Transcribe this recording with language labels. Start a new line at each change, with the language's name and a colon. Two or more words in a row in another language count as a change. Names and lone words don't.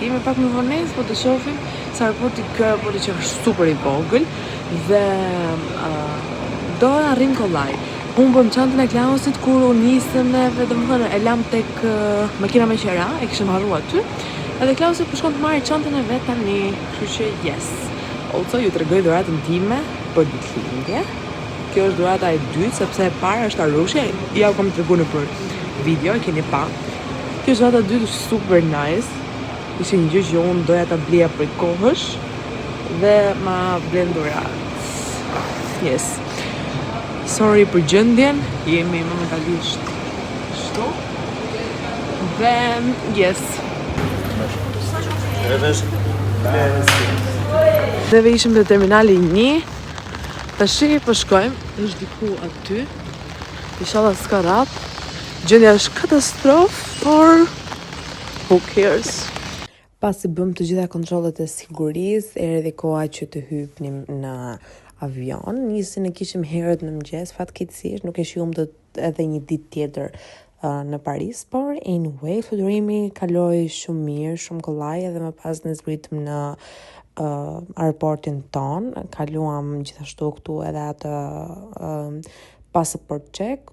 Albanian: Jemi pak më vonesë, po të shohim se aeroporti që është super i vogël dhe do arrim kollaj. Humbëm çantën e Klausit kur u nisëm neve, domethënë e lam tek makina me qera, e kishim harruar aty. Edhe Klausi po shkon të marrë çantën e vet tani, kështu që yes. Also ju tregoj dhuratën time për ditëlindje. Kjo është dhurata e dytë, sepse e para është Arushi, ja u kam treguar nëpër video, e keni pa. Kjo është dhurata e dytë, është super nice. Ishte një gjë që unë doja ta blija për kohësh dhe ma blen dhuratë. Yes. Sorry për gjendjen, jemi momentalisht kështu. Dhe yes. Neve ishim në terminali 1. Tashi po shkojmë, është diku aty. Inshallah s'ka rap. Gjendja është katastrofë, por
English: who cares?
Albanian: Pasi bëm të gjitha kontrollet e sigurisë, erdhi koha që të hypnim në avion. Nisi ne kishim herët në mëngjes, fatkeqësisht nuk e shihum edhe një ditë tjetër në Paris, por anyway, fluturimi kaloi shumë mirë, shumë kollaj, edhe më pas ne zbritëm në aeroportin ton, kaluam gjithashtu këtu edhe atë
English: passport check.